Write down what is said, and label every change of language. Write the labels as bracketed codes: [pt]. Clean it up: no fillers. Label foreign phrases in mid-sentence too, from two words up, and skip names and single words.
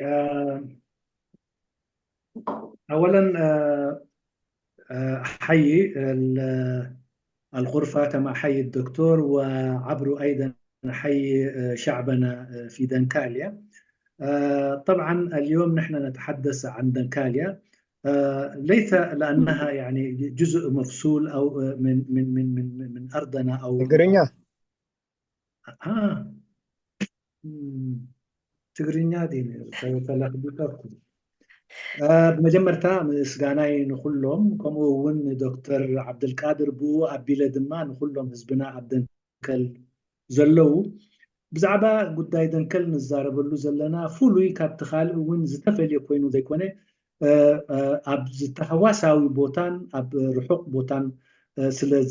[ar] اولا احيي الغرفه كما احيي الدكتور، وعبره ايضا احيي شعبنا في دنكاليا. طبعا اليوم نحن نتحدث عن دنكاليا ليس لانها يعني جزء مفصول او من ارضنا او [ti] ትግርኛ ዲን ተላክቢከኩ ብመጀመርታ ምስጋናይ ንኩሎም ከምኡ እውን ዶክተር ዓብድልቃድር ብኡ ኣቢለ ድማ ንኩሎም ህዝብና ኣብ ደንከል ዘለው ብዛዕባ ጉዳይ ደንከል ንዛረበሉ ዘለና ፍሉይ ካብቲ ካልእ እውን ዝተፈልየ ኮይኑ ዘይኮነ ኣብ ዝተሓዋሳዊ ቦታን ኣብ ርሑቕ ቦታን ስለ